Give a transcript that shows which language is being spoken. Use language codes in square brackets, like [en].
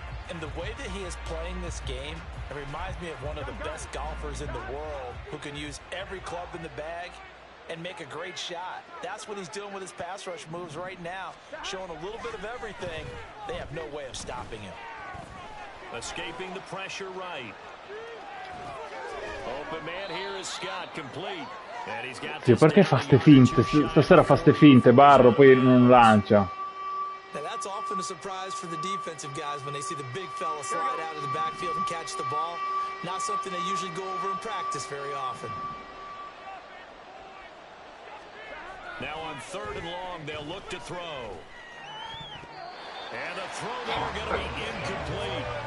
[en] And the way that he is playing this game, it reminds me of one of the best golfers in the world who can use every club in the bag and make a great shot. That's what he's doing with his pass rush moves right now, showing a little bit of everything. They have no way of stopping him. Escaping the pressure right. Open man here is Scott, complete. And he's got [it] Perché fa ste finte? Stasera fa ste finte, Barro, poi non lancia. [en] Now that's That's often a surprise for the defensive guys when they see the big fella slide out of the backfield and catch the ball. Not something they usually go over in practice very often. Now on 3rd and long, they'll look to throw. And a throw there going to be incomplete.